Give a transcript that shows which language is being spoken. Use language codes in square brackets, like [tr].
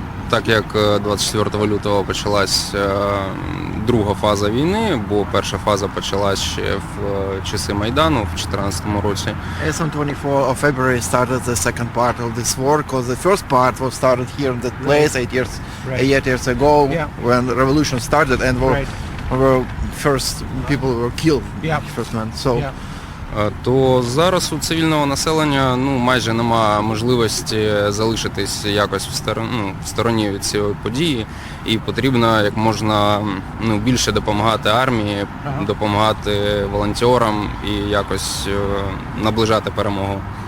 [uk] Так як 24 лютого почалась друга фаза війни, бо перша фаза почалась ще в часи Майдану в 2014 році. [en] As on 24 of February started the second part of this war, because the first part was started here in that place 8 years ago, when the revolution started, and were first people were killed, first men. So. [uk] То зараз у цивільного населення майже нема можливості залишитись якось в стороні від цієї події, і потрібно як можна більше допомагати армії, допомагати волонтерам і якось наближати перемогу.